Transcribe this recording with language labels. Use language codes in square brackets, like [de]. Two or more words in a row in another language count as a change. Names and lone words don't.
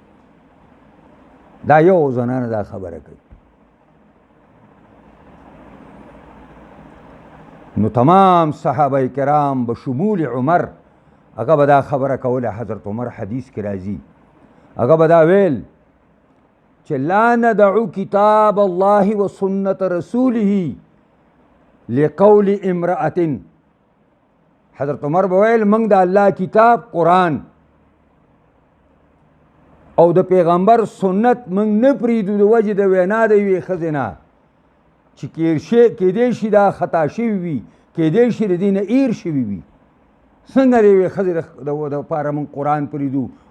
[ps] دا یو زنانه دا خبره کوي نو تمام صحابه کرام به شمول عمر هغه به دا خبره کوله حضرت عمر حدیث کې راځي هغه به دا ویل چې [ar] لا ندعو کتاب الله و سنت رسوله لقول امرأة [ps] حضرت عمر به ویل موږ د الله کتاب قرآن او د پیغمبر سنت موږ نه پرېږدو د وجې د وینا د یوې ښځې نه چې کیدی شي دا خطا شوي وي کیدی شي د دې نه ایر شوي وي څنګه د یوې ښځې دپاره موږ قرآن پرېږدو